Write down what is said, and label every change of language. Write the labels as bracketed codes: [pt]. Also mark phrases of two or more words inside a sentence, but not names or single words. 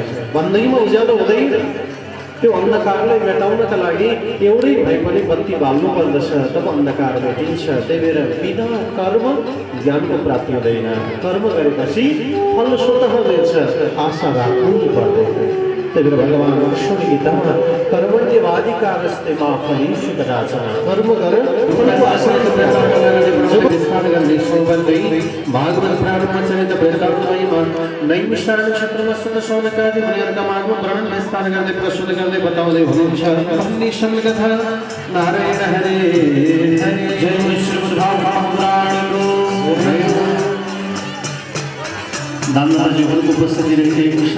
[ne] भन्दैमा उज्यालो हुँदैन। त्यो अन्धकारलाई मेटाउनका लागि एउटै भए पनि बत्ती बाल्नु पर्दछ, तब अन्धकार मेटिन्छ। त्यही भएर बिना कर्म ज्ञानको प्राप्ति हुँदैन। कर्म गरेपछि फल स्वतः मिल्छ, आशा राख्नै पर्दैन। त्यही भएर भगवान कृष्ण गीतामा [sa] कर्मण्यवाधिकारस्ते मा फलेषु कदाचन, [ne] कर्म गर फलको आशा विस्तार गर्ने सौबन्दै भागवत प्रारम्भ चरित वृत्तान्तमा नैमिषारण्य क्षेत्रमा सुत शौनकादि मुनिहरूका मार्गमा वर्णन विस्तार गर्दै प्रस्तुत गर्दै बताउँदै हुनुहुन्छ। निशल कथा नारायण हरे हरे जय श्रीमद् भागवत पुराणको दामोदर जीवनको उपस्थिति रहिरहेको छ।